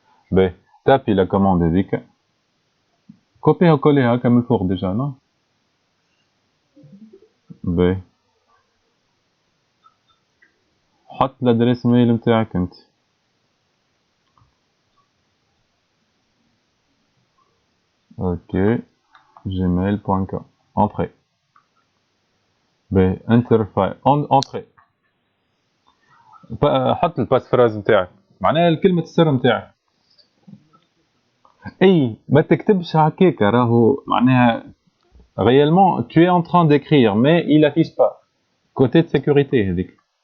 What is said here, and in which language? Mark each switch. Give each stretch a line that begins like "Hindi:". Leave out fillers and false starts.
Arabic: باهي تابي لا كوموند هذيك كوبيها وكوليها هاكا من الفوق ديجا نو. باهي حط الادريس ميل نتاعك انت. اوكي gmail.com entrée. باهي انتر فايل انتري. حط الباس فراز نتاعك معناها كلمة السر نتاعك. اي ما تكتبش هكاك راهو معناها
French: réellement tu es en train d'écrire mais il affiche pas côté de sécurité
Arabic: هذيك.